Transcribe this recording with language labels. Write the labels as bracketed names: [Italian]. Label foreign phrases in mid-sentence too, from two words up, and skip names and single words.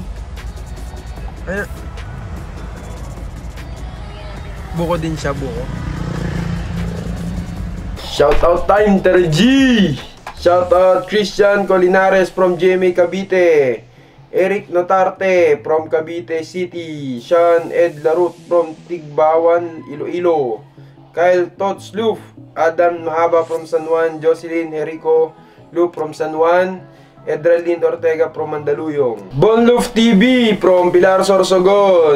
[Filipino] Ayun. Buko din siya, buko. [English] Shoutout time, [Filipino] Tara G! [English] Shoutout Christian Colinares from GMA Cavite. Eric Notarte from Cavite City. Sean Ed Larut from Tigbawan, Iloilo. Kyle Tots Loof. Adam Mahaba from San Juan. Jocelyn Jerico Loof from San Juan. Edralyn Ortega from Mandaluyong. Bonloof TV from Pilar Sorsogon.